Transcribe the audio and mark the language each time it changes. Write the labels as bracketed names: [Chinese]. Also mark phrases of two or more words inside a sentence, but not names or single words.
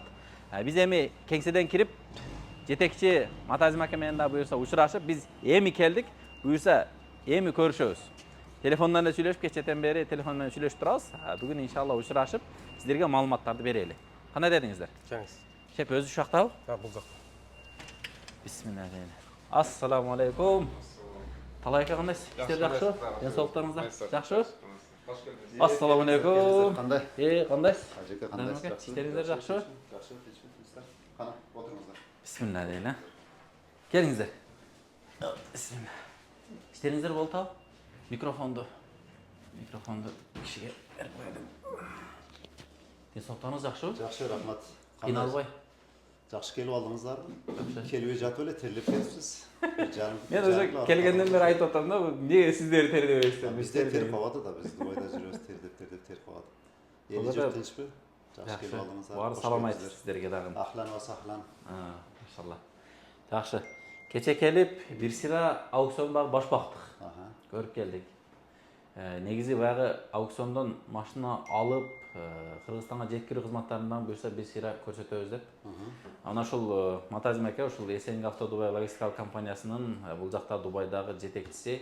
[Kyrgyz] Биз эми кеңседен кирип жетекчи Матазим ака менен да буюрса учурашып, биз эми келдик. Буюрса эми көрүшөбүз. Телефондон эле сүйлөшүп, кечетен бери телефон менен сүйлөшүп турабыз. Бүгүн иншалла учурашып, сиздерге маалыматтарды берели. Кандай дедиңиздер? Кеңиз. Шеп өзү ушул жактабы? Бул жакта. [Arabic] بسم الله. السلام عليكم. [Kyrgyz] Талай ака кандайсыз? Иштер жакшыбы? Ден соолуктарыңыздар жакшыбы? [Arabic] السلام عليكم. [Kyrgyz] Кандай? Кандайсыз? Ажеке кандайсыз? Иштериңиздер жакшыбы? Жакшы, кечиңиздер. Кана, отуруңуздар. Бисмиллахи. Келиңиздер. Бисмилlah. İşlerinizler болот ал? Микрофонду кишиге берип коелу. Ден соолуктарыңыз жакшыбы? Жакшы, рахмат. Кыйналбай. Жакшы келип алдыңыздарбы? Келбей жатып эле терлеп кетипсиз. Мен уже келгенден бери айтып атам да, эмнеге сиздер тердебейсиздер? Бизде тер кабады да, биз Дубайда жүрөбүз, тер кабады. Эли жок тынчпы? Жакшы келип алдыңыздар. Баары салам айтты сиздерге дагы. [Arabic] أهلا وسهلا. [Kyrgyz] Машалла. Жакшы. Кече келип, бир сыра аукцион баш бактык. Көрүп келдик. Негизи баягы аукциондон машина алып, Кыргызстанга жеткирүү кызматтарынан буюрса бир сыра көрсөтөбүз деп. Ана ушул Матазим ака ушул СНГ Авто Дубай логистикалык компаниясынын бул жакта Дубайдагы жетекчиси.